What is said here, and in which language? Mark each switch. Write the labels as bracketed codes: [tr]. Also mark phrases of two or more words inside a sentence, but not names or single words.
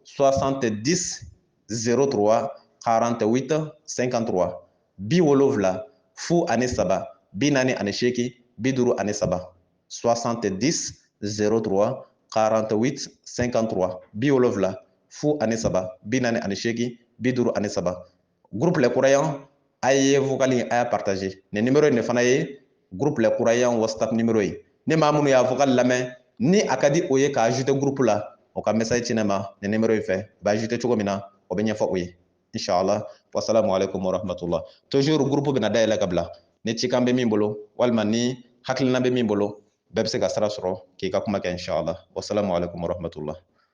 [bm] 70 03 48 53 70 fu ani saba 48 53 70 03 48 53 70 fu ani saba 48 53 groupe les croyants a ye vocal in a y'a partager nin numéro in de fana ye groupe les croyants WhatsApp numéro ye ni maa minnu y'a vocal lamɛn ni a ka di o ye ka ajouter groupe la o ka message ci ne ma nin numéro in fɛ o bɛ ajouter cogo min na o bɛ ɲɛfɔ o ye [ar] إن شاء الله السلام عليكم ورحمة الله [bm] toujours groupe bɛna dayɛlɛ ka bila ni cikan bɛ min bolo walima ni hakilina bɛ min bolo bɛɛ bɛ se ka sira sɔrɔ k'i ka kuma kɛ [ar] إن شاء الله السلام عليكم ورحمة الله